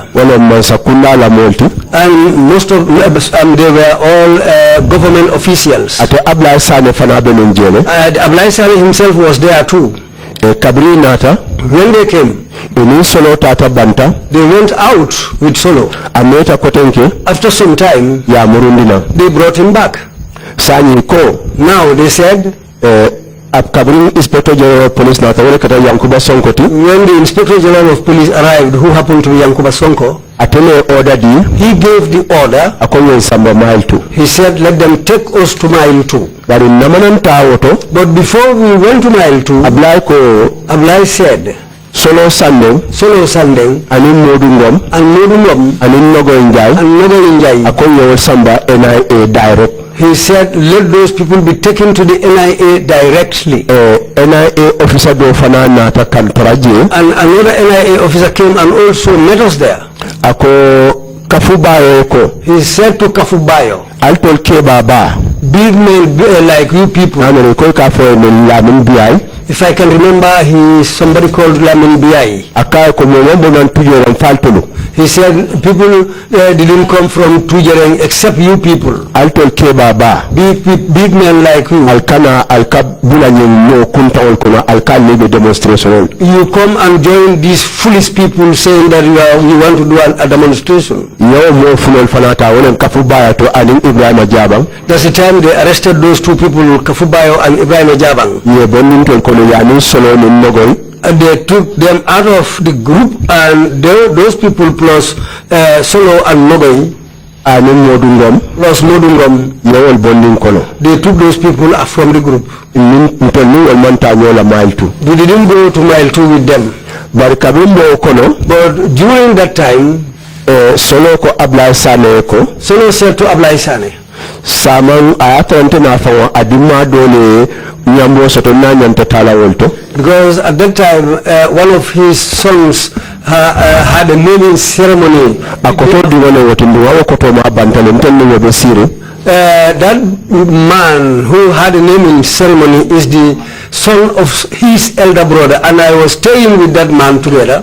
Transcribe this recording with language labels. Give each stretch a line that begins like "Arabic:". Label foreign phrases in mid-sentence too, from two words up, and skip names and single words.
Mandingo: Wala mansakunda la multi.
English: And most of them, they were all government officials.
Mandingo: Ate Ablay Sane fana be njele.
English: Ablai Sane himself was there too.
Mandingo: Kabri nata.
English: When they came,
Mandingo: Ini solo tata banta.
English: they went out with Solo.
Mandingo: Ameta kotenke.
English: After some time,
Mandingo: Ya murundina.
English: they brought him back.
Mandingo: Sanyi ko.
English: Now they said,
Mandingo: Kabri Inspector General Police nata wale kata Yankuba Sonko ti.
English: when the Inspector General of Police arrived, who happened to be Yankuba Sonko,
Mandingo: Atele order di.
English: he gave the order.
Mandingo: Akonyo samba mile 2.
English: He said, let them take us to mile 2.
Mandingo: Bari namanan tawoto.
English: But before we went to mile 2,
Mandingo: Ablay ko.
English: Ablai said,
Mandingo: Solo Sandeng.
English: Solo Sandeng,
Mandingo: Anin Modungom.
English: and Modungom,
Mandingo: Anin Nogo Njai.
English: and Nogo Njai,
Mandingo: Akonyo samba NIA direct.
English: he said, let those people be taken to the NIA directly.
Mandingo: NIA officer do fana nata kantoraje.
English: And another NIA officer came and also met us there.
Mandingo: Ako kafubayo ko.
English: He said to Kafubayo,
Mandingo: Altol ke baba.
English: big men like you people.
Mandingo: Amere ko ka fo men Lamin biay.
English: If I can remember, he is somebody called Lamin Biai.
Mandingo: Akay ko mo wombo nan tujo ran faltulu.
English: He said people didn't come from Tujereng except you people.
Mandingo: Altol ke baba.
English: Big men like you.
Mandingo: Alkana alkabula nyen no kunta ol kono alkal lebe demonstration.
English: You come and join these foolish people saying that you want to do a demonstration.
Mandingo: Yo mo fulol fanata wonen kafubayo to anin Ibrahima Jabang.
English: That's the time they arrested those two people, Kafubayo and Ibrahim Jabang.
Mandingo: Ye bonin tol kono yani solo ni nogoy.
English: And they took them out of the group, and those people plus Solo and Nogoy,
Mandingo: Anin Modungom.
English: plus Modungom,
Mandingo: Yewol bonin kono.
English: they took those people from the group.
Mandingo: Ntolu wal manta nyola mile 2.
English: We didn't go to mile 2 with them.
Mandingo: Bari kabimbo kono.
English: But during that time,
Mandingo: Solo ko Ablay Sane ko.
English: Solo said to Ablai Sane,
Mandingo: Saman ayatonte na fawa adima dole nyambo soto na nyanta tala wolto.
English: because at that time one of his sons had a naming ceremony. That man who had a naming ceremony is the son of his elder brother, and I was staying with that man together.